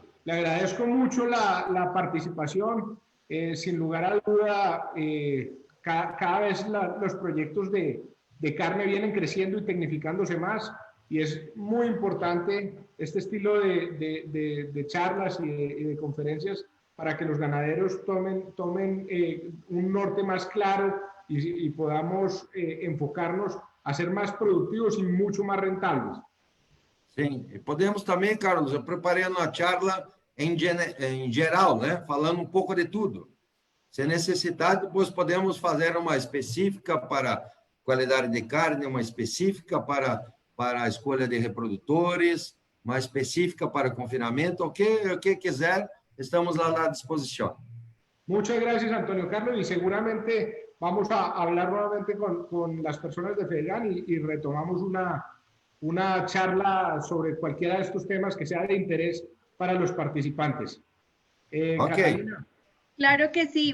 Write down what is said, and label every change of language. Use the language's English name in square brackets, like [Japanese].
[Spanish] Le agradezco mucho la participación. Sin lugar a duda, cada vez los proyectos de carne vienen creciendo y tecnificándose más, y es muy importante este estilo de charlas y de conferencias para que los ganaderos tomen un norte más claro y podamos enfocarnos a ser más productivos y mucho más rentables. [Portuguese] Sim, e podemos também, Carlos, eu preparei uma charla em geral, né? Falando um pouco de tudo. Se necessidade, depois podemos fazer uma específica para qualidade de carne, uma específica para a escolha de reprodutores, mais específica para o confinamento, o que quiser, estamos lá à disposição. [Spanish] Muchas gracias, Antonio Carlos, y seguramente vamos a hablar nuevamente con las personas de FEDEGAN y retomamos una charla sobre cualquiera de estos temas que sea de interés para los participantes. Ok. Catalina. Claro que sí.